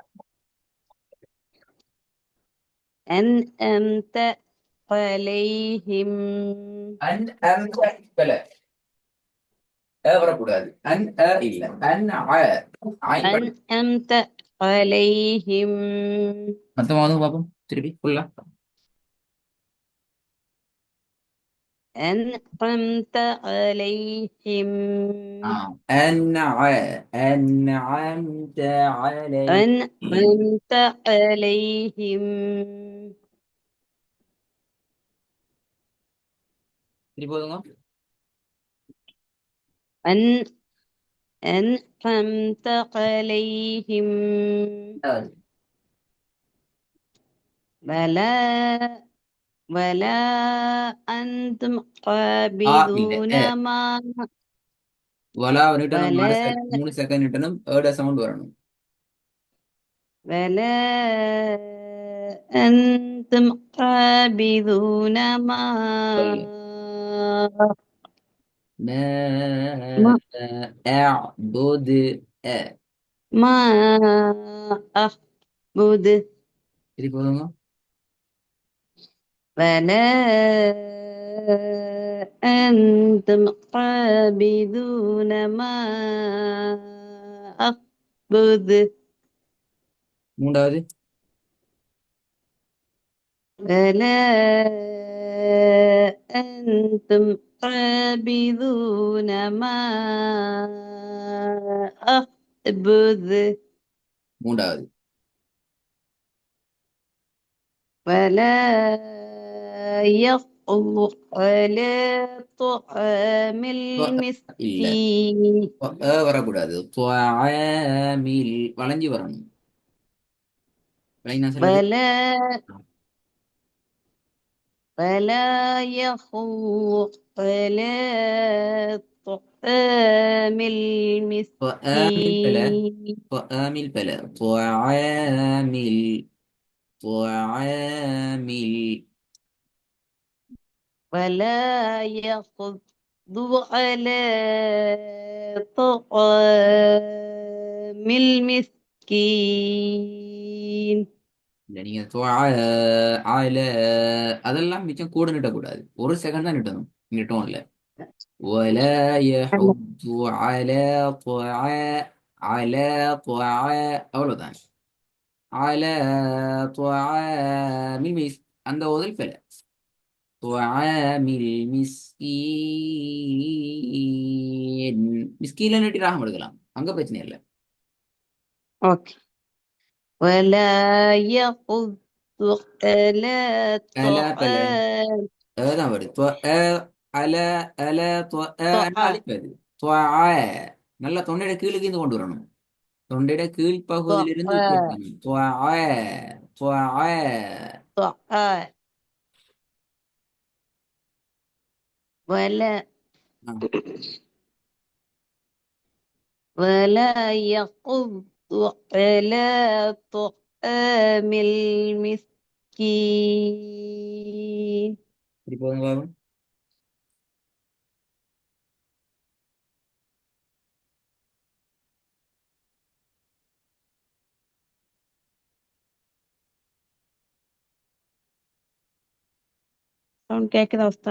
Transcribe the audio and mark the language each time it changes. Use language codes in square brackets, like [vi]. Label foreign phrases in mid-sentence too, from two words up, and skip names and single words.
[ar] أنعمت عليهم. [ta] அன் அம் பல. வரக்கூடாது. அன் இல்ல அன் படு. [ar] أنعمت عليهم. [ta] மொத்தமா வந்து பார்ப்போம் திருப்பி ஃபுல்லா. [ar] أنعمت عليهم. أنعمت عليهم. أنعمت عليهم. [ta] திருப்பி போதுங்க. [ar] أن أنعمت عليهم. ولا ولا أنتم [ta] இல்ல [ar] عابدون ما. [ta] வலா நீட்டணும். [ar] ولا [ta] 3 செகண்ட் நீட்டணும். ஏட சவுண்ட் வரணும். [ar] ولا أنتم عابدون ما [ta] சொல்லுங்க. [ar] ما أعبد. ما أعبد. [ta] திருப்பி போதுங்க. [ar] ولا أنتم عابدون ما أعبد. [ta] மூன்றாவது. [ar] ولا أنتم عابدون ما أعبد. [ta] மூன்றாவது. [ar] ولا يحض على طعام [ta] இல்ல [ar] المسكين. [ta] வரக்கூடாது. துஆமில் வளைஞ்சு வரணும். விளங்கி நான் சொல்லுது. [ar] ولا ولا يحض على طعام [ta] துஆமில் பல. [ar] المسكين. [ta] துஆமில் பல. துஆமில். துஆமில். [ar] ولا يحض على طعام المسكين. [ta] இல்ல நீங்க ஆல அதெல்லாம் மிச்சம் கூட நீட்டக்கூடாது. 1 செகண்ட் தான் நீட்டணும். நீங்க டோன்ல [ar] ولا يحض على على [ta] அவ்வளவுதான். [ar] على طعام [ta] அந்த ஓதல் பிழை. [ar] طعام المسكين. [ta] மிஸ்கீன்ல நீட்டி ராகம் எடுக்கலாம். அங்க பிரச்சனை இல்லை. [ar] اوكي. ولا يحض على [ta] அல பல. [ar] طعام. [ta] தான் வருது. அல அல என்ன [ar] طعام. [ta] அழிப்பது. நல்லா தொண்டையிட கீழுக்கு இருந்து கொண்டு வரணும். தொண்டையிட கீழ் பகுதியிலிருந்து [ar] طعام. [ta] உச்சரிக்கணும். துவா. [ar] طعام. ولا ولا يحض على طعام المسكين. [ta] சரி போதும் பாபு. சவுண்ட் கேக்குதா உஸ்தா?